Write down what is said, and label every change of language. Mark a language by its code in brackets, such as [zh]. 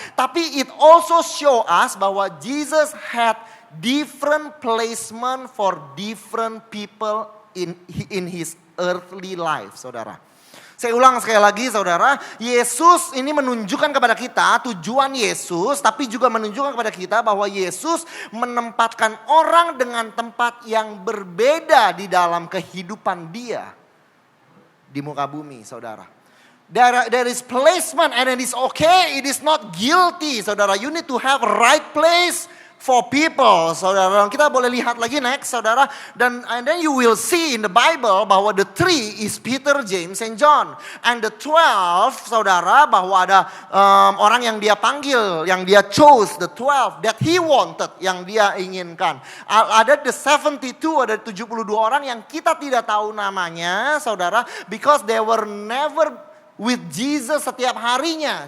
[en] Tapi it also show us bahwa Jesus had different placement for different people in his earthly life, saudara. [id] Saya ulang sekali lagi, saudara. Yesus ini menunjukkan kepada kita tujuan Yesus. Tapi juga menunjukkan kepada kita bahwa Yesus menempatkan orang dengan tempat yang berbeda di dalam kehidupan dia. Di muka bumi, saudara. [en] There is placement and it is okay. It is not guilty, saudara. You need to have a right place, for people, saudara. [id] Kita boleh lihat lagi next, saudara. [en] And then you will see in the Bible bahwa the three is Peter, James, and John. [id] And the 12, saudara, bahwa ada orang yang dia panggil, yang dia chose, [en] the 12 that he wanted, [id] yang dia inginkan. Ada the 72, ada 72 orang yang kita tidak tahu namanya, saudara, [en] because they were never with Jesus [id] setiap harinya.